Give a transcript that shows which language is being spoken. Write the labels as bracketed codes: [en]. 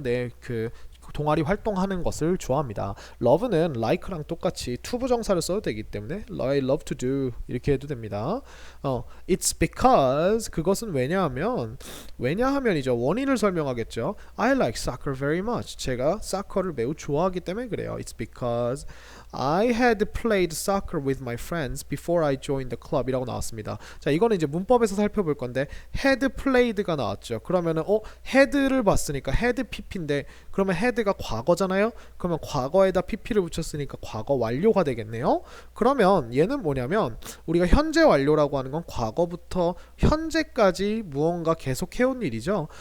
[ko] 네, 그 동아리 활동하는 것을 좋아합니다. love는 like랑 똑같이 투부정사를 써도 되기 때문에 [en] I love to do [ko] 이렇게 해도 됩니다. It's because 그것은 왜냐하면이죠. 원인을 설명하겠죠. [en] I like soccer very much. [ko] 제가 사커를 매우 좋아하기 때문에 그래요. [en] It's because I had played soccer with my friends before I joined the club [ko] 이라고 나왔습니다. 자, 이거는 이제 문법에서 살펴볼 건데 had played가 나왔죠. 그러면은 had를 봤으니까 had pp인데 그러면 had가 과거잖아요. 그러면 과거에다 pp를 붙였으니까 과거 완료가 되겠네요. 그러면 얘는 뭐냐면 우리가 현재 완료라고 하는 건 과거부터 현재까지 무언가 계속 해온 일이죠.